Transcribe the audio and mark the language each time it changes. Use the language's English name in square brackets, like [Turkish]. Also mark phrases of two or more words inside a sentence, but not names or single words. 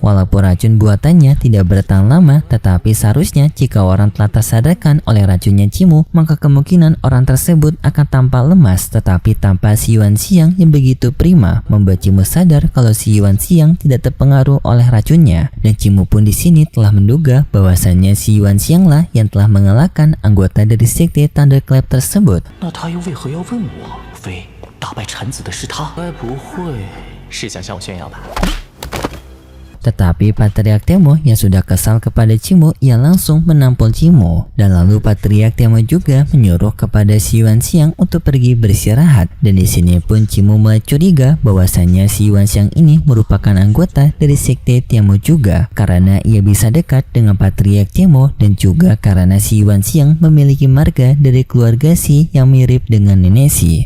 [Indonesian] Walaupun racun buatannya tidak bertahan lama, tetapi seharusnya jika orang telah tersadarkan oleh racunnya Chimu, maka kemungkinan orang tersebut akan tampak lemas. Tetapi tanpa si Yuan Xiang yang begitu prima, membuat Chimu sadar kalau si Yuan Xiang tidak terpengaruh oleh racunnya. Dan Chimu pun di sini telah menduga bahwasannya si Yuan Xiang lah yang telah mengalahkan anggota dari sekte Thunderclap tersebut. [Chinese] 那他又为何要问我？非打败产子的是他？该不会是想向我炫耀吧？ [Indonesian] Tetapi Patriark Temo yang sudah kesal kepada Cimo, ia langsung menampol Cimo. Dan lalu Patriark Temo juga menyuruh kepada si Yuan Xiang untuk pergi beristirahat. Dan di sini pun Cimo mulai curiga bahwasanya si Yuan Xiang ini merupakan anggota dari sekte Temo juga, karena ia bisa dekat dengan Patriark Temo dan juga karena si Yuan Xiang memiliki marga dari keluarga Si yang mirip dengan nenek Si.